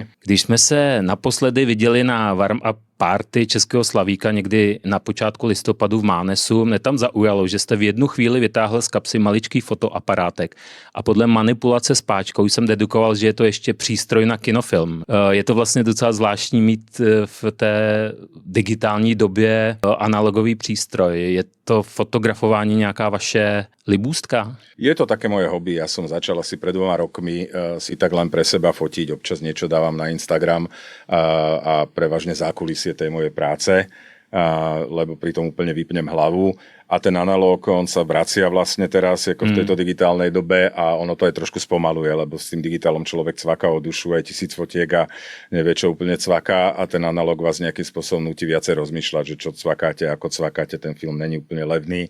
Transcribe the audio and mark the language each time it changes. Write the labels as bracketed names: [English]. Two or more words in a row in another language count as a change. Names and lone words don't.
[Czech] Když jsme se naposledy viděli na [English] warm-up party [Czech] Českého Slavíka někdy na počátku listopadu v Mánesu, mě tam zaujalo, že jste v jednu chvíli vytáhl z kapsy maličký fotoaparátek a podle manipulace s páčkou jsem dedukoval, že je to ještě přístroj na kinofilm. Je to vlastně docela zvláštní mít v té digitální době analogový přístroj. Je to fotografování nějaká vaše libůstka? [Slovak] Je to také moje hobby. Ja som začal asi pred 2 rokmi si tak len pre seba fotiť. Občas niečo dávam na Instagram a prevažne zákulisie tej mojej práce, lebo pri tom úplne vypnem hlavu. A ten analóg, on sa vracia vlastne teraz ako v tejto digitálnej dobe a ono to aj trošku spomaluje, lebo s tým digitálom človek cvaká o dušu, aj 1000 fotiek a nevie, čo úplne cvaká a ten analóg vás nejakým spôsobom núti viacej rozmýšľať, že čo cvakáte, ako cvakáte, ten film [Czech] není úplne levný.